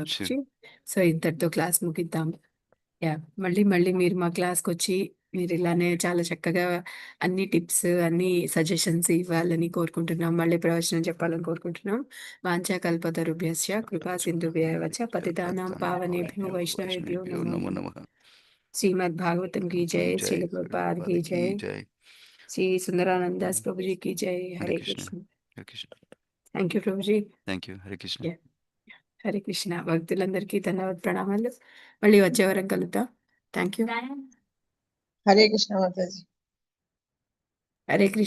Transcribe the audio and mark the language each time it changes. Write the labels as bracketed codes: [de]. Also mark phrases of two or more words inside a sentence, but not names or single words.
[te] ప్రభుజీ. సో ఇంతటితో క్లాస్ ముగిద్దాం. యా, మళ్ళీ మళ్ళీ మీరు మా క్లాస్కి వచ్చి మీరు ఇలానే చాలా చక్కగా అన్ని టిప్స్ అన్ని సజెషన్స్ ఇవ్వాలని కోరుకుంటున్నాం. మళ్ళీ ప్రవచనం చెప్పాలని కోరుకుంటున్నాం. [sa] వాంఛా కల్పతరుభ్యస్య కృపా సింధుభ్యః వచ పతితానాం పావనేభ్యో వైష్ణవేభ్యో నమో నమో నమః. నమః. [hi] श्रीमद् भागवतम की जय, जय श्रील प्रभुपाद की गुरुपाद की जय, जय. श्री सुंदरानंद दास प्रभु जी की जय. हरे हरे कृष्ण. कृष्ण. [te] హరే కృష్ణ. [en] thank you [te] ప్రభు జీ. [en] thank you. [te] హరే కృష్ణ. Yeah. హరే కృష్ణ. భక్తులందరికీ ధన్యవాద ప్రణామాలు. మళ్ళీ వచ్చే వారం కలుద్దాం. [en] thank you. [te] హరే కృష్ణ మాతాజీ. హరే కృష్ణ.